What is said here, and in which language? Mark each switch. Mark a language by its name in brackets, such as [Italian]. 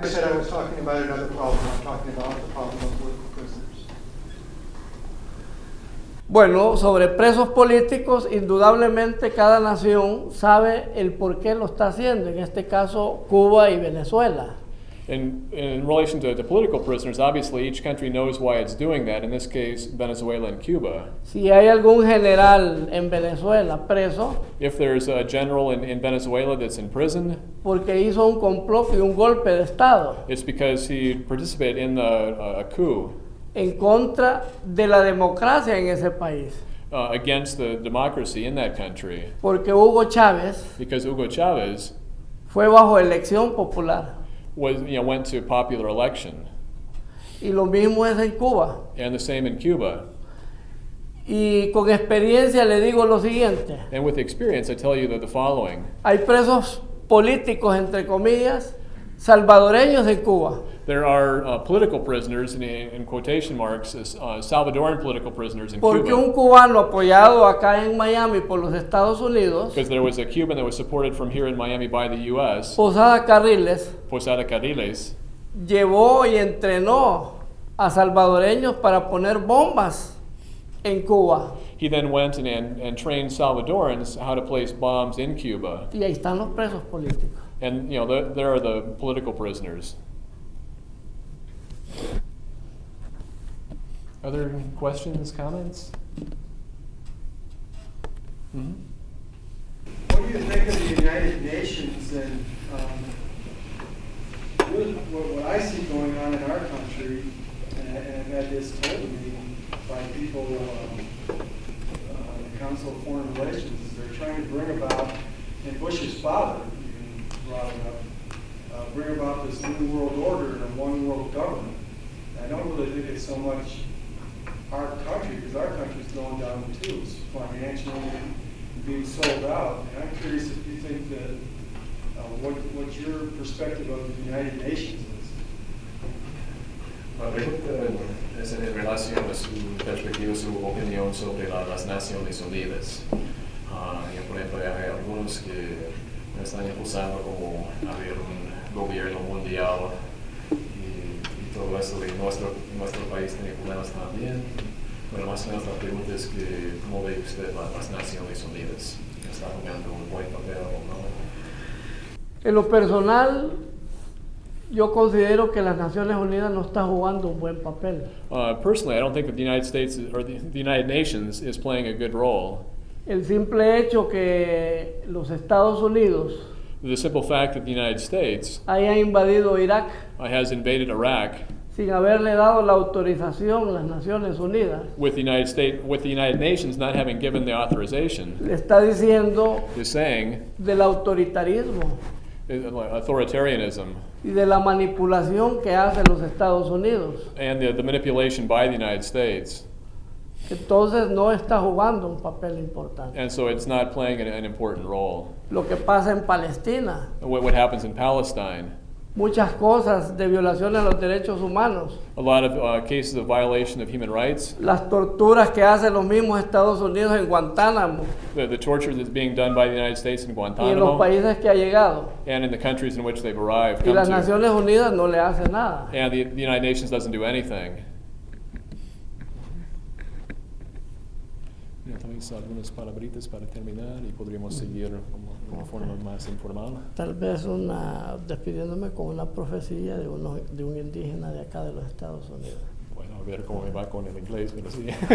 [English] I said I was talking about another problem, I'm talking about the problem of political prisoners. [Spanish] Bueno, sobre presos políticos, indudablemente cada nación sabe el por qué lo está haciendo, en este caso Cuba y Venezuela. [English] In relation to political prisoners, obviously each country knows why it's doing that, in this case, Venezuela and Cuba. [Spanish] Si hay algún general en Venezuela preso [English] If there's a general in Venezuela that's in prison, [Spanish] porque hizo un complot y un golpe de Estado [English] it's because he participated in a coup [Spanish] en contra de la democracia en ese país, [English] against the democracy in that country. [Spanish] porque Hugo Chávez [English] Because Hugo Chavez [Spanish] fue bajo elección popular. [English] went to popular election. [Spanish] Y lo mismo es en Cuba. [English] And the same in Cuba. [Spanish] Y con experiencia le digo lo siguiente. [English] And with experience, I tell you that the following. [Spanish] Hay presos políticos, entre comillas, salvadoreños en Cuba. [English] There are political prisoners, in quotation marks, Salvadoran political prisoners in [Spanish] Porque [English] Cuba. [Spanish] un cubano apoyado acá en Miami por los Estados Unidos, [English] Because there was a Cuban that was supported from here in Miami by the U.S., [Spanish] Posada Carriles, [English] Posada Carriles, [Spanish] llevó y entrenó a salvadoreños para poner bombas en Cuba. [English] he then went and trained Salvadorans how to place bombs in Cuba. [Spanish] Y ahí están los presos políticos. [English] And, there are the political prisoners. Other questions, comments? Mm-hmm. What do you think of the United Nations and what I see going on in our country, and and I've had this told to me by people in the Council of Foreign Relations, is they're trying to bring about, and Bush's father even brought it up, bring about this new world order and a one world government. And I don't really think it's so much our country, because our country's going down the tubes financially and being sold out. And I'm curious if you think that what your perspective of the United Nations is. [Spanish] La pregunta es en relación a su perspectiva, su opinión sobre las Naciones Unidas. Por ejemplo, hay algunos que están impulsando como haber un gobierno mundial y todo eso, y nuestro país tiene problemas también. Bueno, más o menos la pregunta es que, ¿cómo ve usted las Naciones Unidas? ¿Está jugando un buen papel o no? En lo personal, yo considero que las Naciones Unidas no está jugando un buen papel. [English] Personally, I don't think that the United States or the United Nations is playing a good role. [Spanish] El simple hecho que los Estados Unidos [English] The simple fact that the United States [Spanish] haya invadido Irak [English] has invaded Iraq [Spanish] sin haberle dado la autorización a las Naciones Unidas, [English] with the United Nations not having given the authorization, [Spanish] le está diciendo [English] is saying [Spanish] del autoritarismo [English] authoritarianism [Spanish] y de la manipulación que hacen los Estados Unidos. [English] and the manipulation by the United States. [Spanish] Entonces no está jugando un papel importante. [English] And so it's not playing an important role. [Spanish] Lo que pasa en Palestina, [English] What happens in Palestine, [Spanish] muchas cosas de violación a los derechos humanos, [English] a lot of cases of violation of human rights, [Spanish] las torturas que hacen los mismos Estados Unidos en Guantánamo [English] the torture that's being done by the United States in [Spanish] y en los [English] Guantanamo, [Spanish] países que ha llegado. [English] and in the countries in which they've arrived, [Spanish] Y [English] come [Spanish] las [English] to. [Spanish] Naciones Unidas no le hacen nada. [English] And the United Nations doesn't do anything. [Spanish] También algunas palabritas para terminar y podríamos seguir de una forma más informal. Tal vez despidiéndome con una profecía de un indígena de acá de los Estados Unidos. Bueno, a ver cómo me va con el inglés, pero sí.